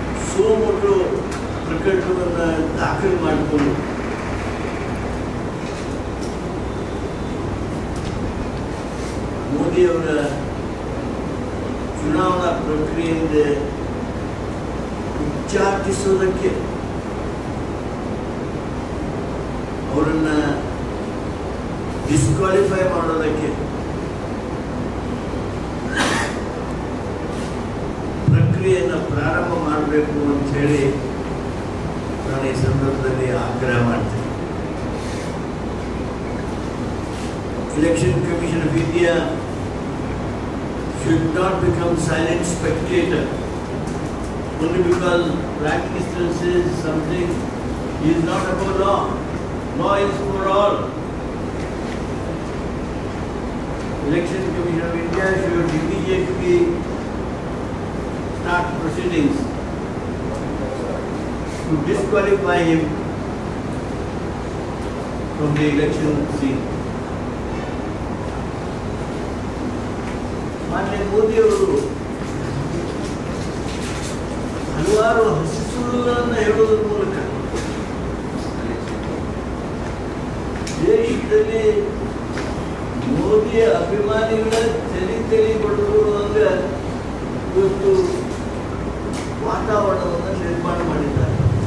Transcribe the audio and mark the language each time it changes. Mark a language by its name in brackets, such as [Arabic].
[Kannada] Suo motu ಪ್ರಕರಣವನ್ನು ದಾಖಲು ಮಾಡಿಕೊಂಡು ಮೋದಿಯವರ ಚುನಾವಣಾ ಪ್ರಕ್ರಿಯೆಯಿಂದ ಉಚ್ಚಾಟಿಸೋದಕ್ಕೆ, ಅವರನ್ನು ಡಿಸ್ಕ್ವಾಲಿಫೈ ಮಾಡೋದಕ್ಕೆ ಪ್ರಕ್ರಿಯೆಯನ್ನು ಪ್ರಾರಂಭ ಮಾಡಬೇಕು ಅಂತ ಹೇಳಿ ನಾನು ಈ ಸಂದರ್ಭದಲ್ಲಿ ಆಗ್ರಹ ಮಾಡ್ತೇನೆ. [English] Election Commission of India should not become silent spectator only because Prime Minister says something is not about law. Law is for all. Election Commission of India should immediately start proceedings to disqualify him from the election scene. [Kannada] ಮಾನ್ಯ ಮೋದಿಯವರು ಹಲವಾರು ಹಸಿ ಸುಳ್ಳುಗಳನ್ನು ಹೇಳುವುದರ ಮೂಲಕ ದೇಶದಲ್ಲಿ ಮೋದಿಯ ಅಭಿಮಾನಿಗಳ ತಲೆ ಬಡದು ಇವತ್ತು ವಾತಾವರಣವನ್ನು ನಿರ್ಮಾಣ ಮಾಡಿದ್ದಾರೆ.